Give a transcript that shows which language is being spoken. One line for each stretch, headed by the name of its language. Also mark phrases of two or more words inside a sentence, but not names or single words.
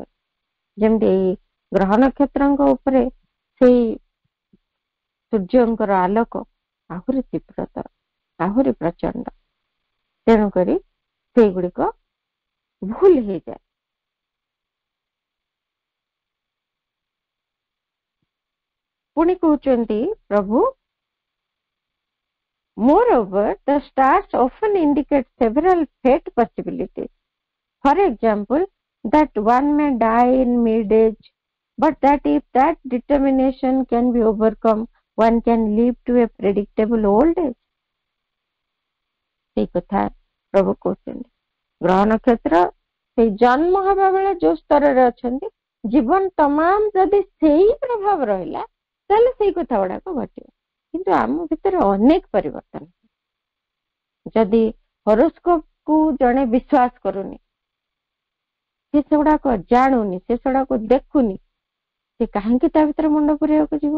Odia: ଯେମିତି ଏଇ ଗ୍ରହ ନକ୍ଷତ୍ରଙ୍କ ଉପରେ ସେଇ ସୂର୍ଯ୍ୟଙ୍କର ଆଲୋକ ଆହୁରି ତୀବ୍ରତର, ଆହୁରି ପ୍ରଚଣ୍ଡ। ତେଣୁକରି ସେଇଗୁଡିକ ଭୁଲ ହେଇଯାଏ। ପୁଣି କହୁଛନ୍ତି ପ୍ରଭୁ,
English: moreover the stars often indicate several fate possibilities. For example, that one may die in mid-age, but that if that determination can be overcome, one can live to a predictable old age.
Odia: ସେଇ କଥା ପ୍ରଭୁ କହୁଛନ୍ତି। ଗ୍ରହ ନକ୍ଷତ୍ର ସେଇ ଜନ୍ମ ହେବା ବେଳେ ଯୋଉ ସ୍ତରରେ ଅଛନ୍ତି, ଜୀବନ ତମାମ ଯଦି ସେଇ ପ୍ରଭାବ ରହିଲା, ତାହେଲେ ସେଇ କଥା ଗୁଡାକ ଘଟିବ। କିନ୍ତୁ ଆମ ଭିତରେ ଅନେକ ପରିବର୍ତ୍ତନ। ଯଦି ହରୋସ୍କୋପ କୁ ଜଣେ ବିଶ୍ୱାସ କରୁନି, ସେ ସେଗୁଡାକ ଜାଣୁନି, ସେ ସେଗୁଡାକୁ ଦେଖୁନି, ସେ କାହିଁକି ତା ଭିତରେ ମୁଣ୍ଡ ପୁରେଇବାକୁ ଯିବ?